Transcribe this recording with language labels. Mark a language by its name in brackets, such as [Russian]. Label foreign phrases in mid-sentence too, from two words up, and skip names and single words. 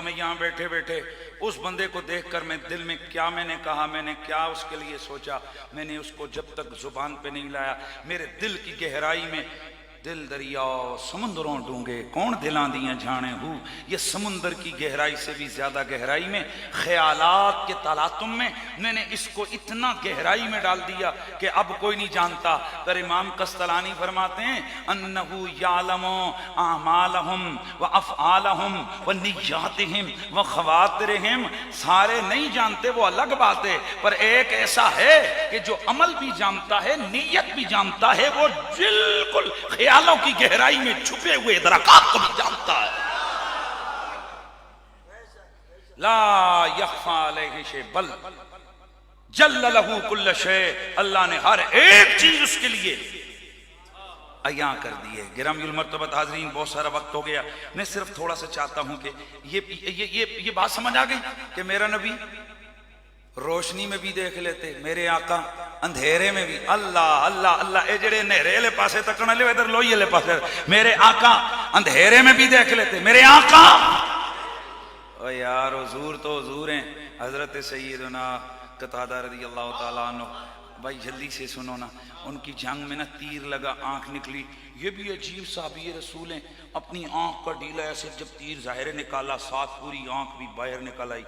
[Urdu] میں یہاں بیٹھے بیٹھے اس بندے کو دیکھ کر میں دل میں کیا میں نے کہا، میں نے کیا اس کے لیے سوچا، میں نے اس کو جب تک زبان پہ نہیں لایا، میرے دل کی گہرائی میں [Punjabi] دل دریا سمندروں ڈونگھے کون دلاں دیاں جانے ہو. [Urdu] یہ سمندر کی گہرائی سے بھی زیادہ گہرائی میں خیالات کے تلاطم میں میں نے اس کو اتنا گہرائی میں ڈال دیا کہ اب کوئی نہیں جانتا. پر امام قسطلانی فرماتے ہیں [Arabic] أنه يعلم أعمالهم وأفعالهم ونياتهم وخواطرهم. [Urdu] سارے نہیں جانتے وہ الگ بات ہے، پر ایک ایسا ہے کہ جو عمل بھی جانتا ہے نیت بھی جانتا ہے، وہ بالکل خیالوں کی گہرائی میں چھپے ہوئے درکات کو بھی جانتا ہے. [Arabic] لا يخفى عليه شيء بل جل له كل شيء. [Urdu] اللہ نے ہر ایک چیز اس کے لیے عیاں کر دی ہے. گرامی المرتبت حاضرین، بہت سارا وقت ہو گیا، میں صرف تھوڑا سا چاہتا ہوں کہ یہ بات سمجھ آ گئی کہ میرا نبی روشنی میں بھی دیکھ لیتے، میرے آقا اندھیرے میں بھی. [Punjabi] اللہ اللہ اللہ۔ اے جیہڑے نھیرے والے پاسے تکنے لے، ادھر لوئی والے پاسے, [Urdu] میرے آقا اندھیرے میں بھی دیکھ لیتے، میرے آقا. او یار حضور تو حضور ہیں. حضرت سیدنا قتادہ [Arabic] رضي الله تعالى عنه, [Urdu] بھائی جلدی سے سنو نا، ان کی جنگ میں نا تیر لگا، آنکھ نکلی. یہ بھی عجیب صحابی رسول ہیں، اپنی آنکھ کا ڈھیلا ایسے جب تیر ظاہر نکالا، ساتھ پوری آنکھ بھی باہر نکل آئی.